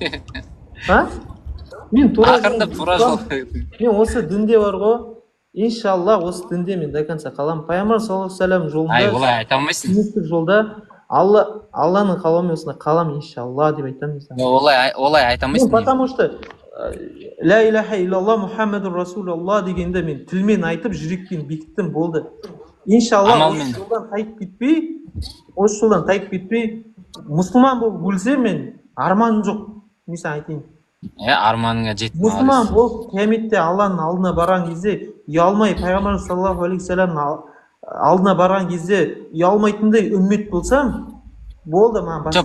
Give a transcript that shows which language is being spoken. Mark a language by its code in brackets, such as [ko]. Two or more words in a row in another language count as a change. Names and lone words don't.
[kk] Ақырындап тура жолға. Мен осы дінде бар ғой, иншалла осы дінде мен [ru] до конца [kk] қалам. Пайғамбар [ar] صلى الله عليه وسلم [kk] жолында, олай айта алмайсың. сүннеттік жолда Алланың қалауымен осында қалам, иншалла деп айтамын. Олай айта алмайсың. [ru] Потому что [ar] لا إله إلا الله محمد رسول الله [kk] дегенде мен тілмен айтып, жүрекпен бекіттім, болды. Иншалла осы жолдан тайып кетпей, мұсылман болып өлсе мен арманым жоқ. Мен саған айтайын. Арманыңа жет. Мұсылман болып қияметте Алланың алдына барған кезде ұялмай, пайғамбар [ar] صلى الله عليه [kk] саламның алдына барған кезде ұялмайтындай үммет болсам, болды маған басқа.